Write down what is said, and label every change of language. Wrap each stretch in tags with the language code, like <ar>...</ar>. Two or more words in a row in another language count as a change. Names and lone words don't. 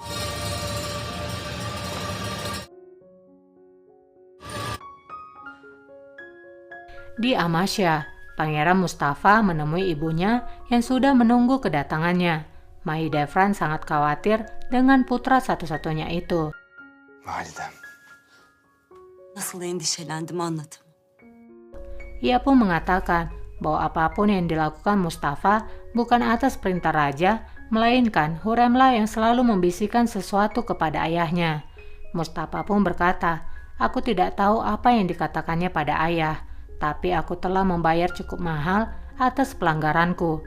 <id>Di Amasya, Pangeran Mustafa menemui ibunya yang sudah menunggu kedatangannya. Mahidevran sangat khawatir dengan putra satu-satunya itu. Validem.</id> <tr>Nasıl endişelendim anladım.</tr> <id>Ia pun mengatakan bahwa apapun yang dilakukan Mustafa bukan atas perintah raja, melainkan Hurremlah yang selalu membisikkan sesuatu kepada ayahnya. Mustafa pun berkata, "Aku tidak tahu apa yang dikatakannya pada ayah, tapi aku telah membayar cukup mahal atas pelanggaranku.</id>